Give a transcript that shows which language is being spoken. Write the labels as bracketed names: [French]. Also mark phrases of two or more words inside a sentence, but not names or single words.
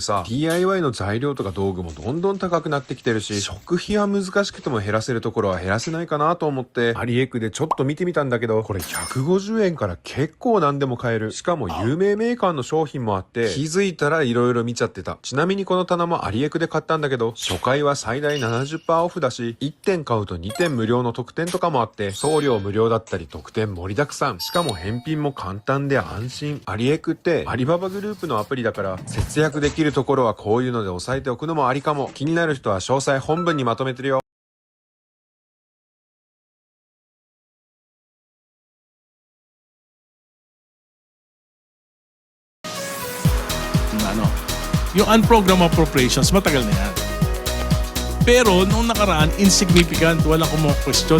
[Japanese] さ、 DIY の材料とか道具もどんどん高くなってきてるし、食費は難しくても減らせるところは減らせないかなと思ってアリエクでちょっと見てみたんだけど、これ150円から結構何でも買える。しかも有名メーカーの商品もあって気づいたら色々見ちゃってた。ちなみにこの棚もアリエクで買ったんだけど、初回は最大 70% オフだし、1点買うと2点無料の特典とかもあって、送料無料だったり特典盛りだくさん。しかも返品も簡単で安心。アリエクってアリババグループのアプリだから、節約できるところはこういうので押さえておくのもありかも。気になる人は詳細本文にまとめてるよ。 [Filipino] Yung unprogrammed appropriations, matagal na yan. Pero nung nakaraan, insignificant, walang question.